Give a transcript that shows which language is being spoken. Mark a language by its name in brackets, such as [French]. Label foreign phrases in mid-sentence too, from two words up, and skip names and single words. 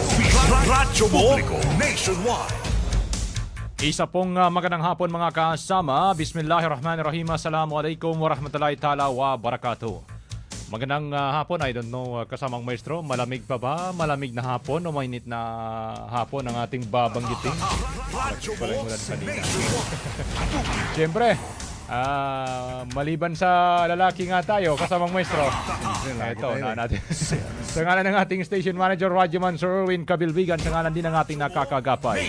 [Filipino] Radyo mo nationwide. Isa pong magandang hapon mga kasama. [Arabic] بسم الله الرحمن الرحيم. السلام عليكم ورحمة الله تعالى وبركاته. [Filipino] Magandang hapon. [English] I don't know, [Filipino] kasamang maestro, malamig pa ba? Malamig na hapon o mainit na hapon ang ating babanggitin? Siyempre, maliban sa lalaki nga tayo, kasamang maestro. Ito, na natin. Sa ngalan ng ating [English] station manager, [Filipino] Radyoman Sir Erwin Kabilbigan, sa ngalan din ng ating nakakagapay.